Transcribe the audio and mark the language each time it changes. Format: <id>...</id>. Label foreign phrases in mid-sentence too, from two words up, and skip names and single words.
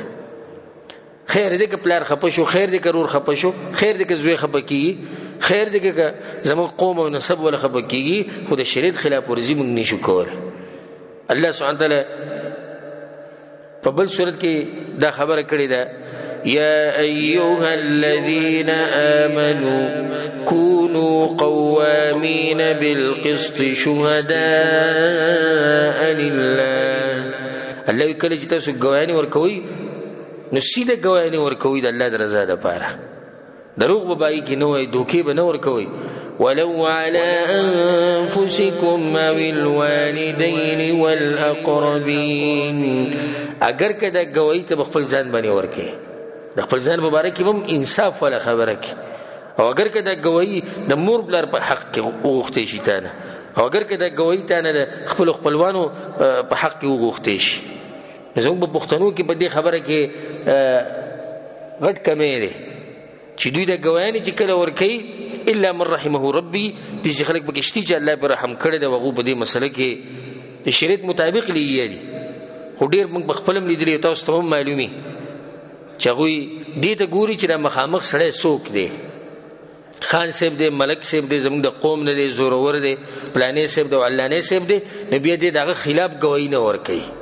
<ps>خیر دی که پلار خفه شو، خیر دی که رور خفه شو، خیر دی که زوی خفه کېږي، خیر دی که زموږ قوم او نسب ولا خفه کېږي، خو د شریعت خلاف ورزي موږ نشو کولی. الله</ps> <ar>سبحانه تعالی</ar> <ps>په بل صورت کې دا خبره کړې ده</ps> <ar>یا ایها الذین آمنوا كونوا قوامین بالقسط شهداء لله.</ar> <ps>الله کله چې تاسو ګواهی ورکوي نو سیده ګواهی ورکوي د الله د رضا لپاره. دروغ به بای کې نه وای، دوکې به نه ورکوي.</ps> <ar>ولو على أنفسكم أو الوالدين والأقربين.</ar> <ps>اگر که دا گواهی ته خپل ځان باندې ورکې د خپل ځان مبارک هم انصاف ولا خبره کې، او اگر که دا گواهی د مور بلار په حق کې وغوښتې شي تانه، او اگر که دا گواهی تانه د خپل خپلوانو په حق کې وغوښتې شي. زموږ په پښتنو کې په دې خبره کې غټ کمی دی چې دوی د گواهانې چې کله ورکوي</ps> <ar>الا من رحمه ربي</ar> <ps>دې خلک پکې شته چې الله پر رحم کړی دی او هغوی په دې مسله کې د شریعت مطابق لیږي دي. خو ډېر موږ په خپل هم لیدلي او تاسو ته هم معلومي چې هغوی دې ته ګوري چې دا مخامخ سړی څوک دی، خان صاحب دی، ملک صاحب دی، زموږ د قوم نه دی، زورور دی، پلانې صاحب دی او علانې صاحب دی، نو بیا دې د هغه خلاف ګواهي نه ورکوي.</ps>